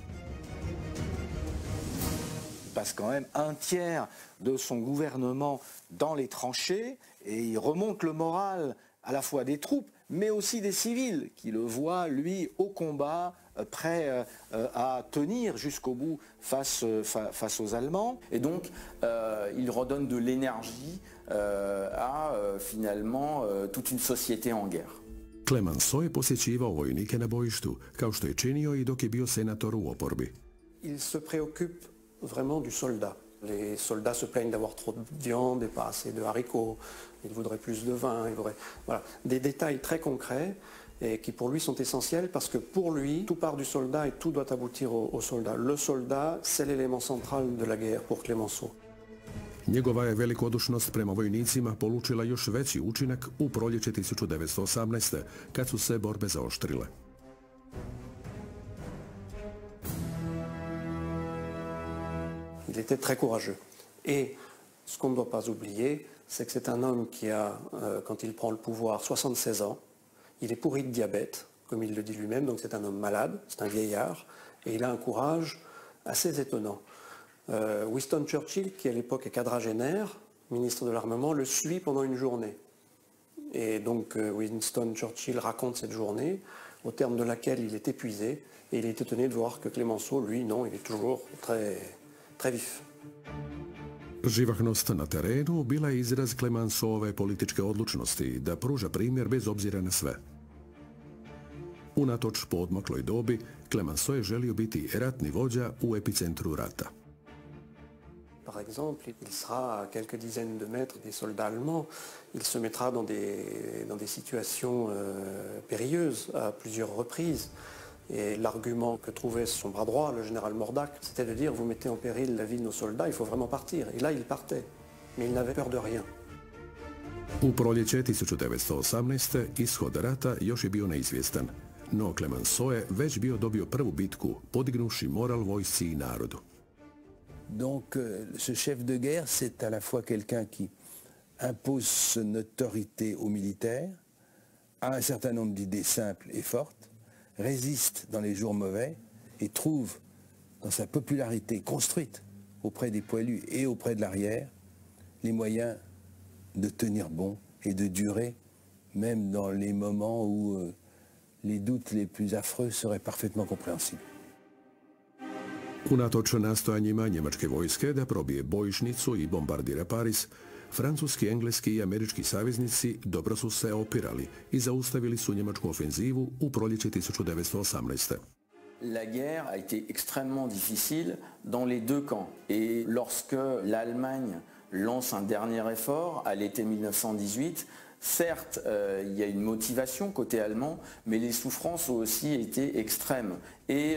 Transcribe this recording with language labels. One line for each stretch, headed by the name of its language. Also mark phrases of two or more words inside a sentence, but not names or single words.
French: Il passe quand même un tiers de son gouvernement dans les tranchées et il remonte le moral à la fois des troupes, mais aussi des civils, qui le voient, lui, au combat, prêt à tenir jusqu'au bout face aux Allemands. Et donc, il redonne de l'énergie à, finalement, toute une société en guerre.
Croatian: Clemenceau je posjećivao vojnike na bojištu, kao što je činio i dok je bio senator u oporbi.
French: Il se préoccupe vraiment du soldat. Les soldats se plaignent d'avoir trop de viande et pas assez de haricots. Ils voudraient plus de vin. Voilà. Des détails très concrets et qui pour lui sont essentiels parce que pour lui, tout part du soldat et tout doit aboutir au soldat. Le soldat, c'est l'élément central de la guerre pour Clemenceau.
Croatian: Njegova je velikodušnost prema vojnicima polučila još veći učinak u proljeće 1918. kad su se borbe zaoštrile.
French: Il était très courageux. Et ce qu'on ne doit pas oublier, c'est que c'est un homme qui a, quand il prend le pouvoir, 76 ans. Il est pourri de diabète, comme il le dit lui-même, donc c'est un homme malade, c'est un vieillard, et il a un courage assez étonnant. Winston Churchill, qui à l'époque est quadragénaire, ministre de l'Armement, le suit pendant une journée. Et donc Winston Churchill raconte cette journée, au terme de laquelle il est épuisé, et il est étonné de voir que Clemenceau, lui, non, il est toujours très vif.
Croatian: Živahnost na terenu bila je izraz Clemenceauove političke odlučnosti da pruža primjer bez obzira na sve. Unatoč poodmakloj dobi, Clemenceau je želio biti ratni vođa u epicentru rata.
French: Par exemple, il sera à quelques dizaines de mètres des soldats allemands. Il se mettra dans des situations périlleuses à plusieurs reprises. Et l'argument que trouvait son bras droit, le général Mordac, c'était de dire « vous mettez en péril la vie de nos soldats, il faut vraiment partir ». Et là, il partait, mais il n'avait peur de rien.
Croatian: U proljeće 1918. ishod rata još je bio neizvjestan, no Clemenceau je već bio dobio prvu bitku, podignuši moral vojsci i narodu.
French: Donc ce chef de guerre, c'est à la fois quelqu'un qui impose son autorité aux militaires, a un certain nombre d'idées simples et fortes, résiste dans les jours mauvais et trouve dans sa popularité construite auprès des poilus et auprès de l'arrière les moyens de tenir bon et de durer même dans les moments où les doutes les plus affreux seraient parfaitement compréhensibles.
Croatian: Unatoč nastojanjima njemačke vojske da probije bojišnicu i bombardira Pariz, francuski, engleski i američki saveznici dobro su se opirali i zaustavili su njemačku ofenzivu u proljeće 1918.
French: La guerre a été extrêmement difficile dans les deux camps. Et lorsque l'Allemagne lance un dernier effort à l'été 1918, certes, il y a une motivation côté allemand, mais les souffrances ont aussi été extrêmes.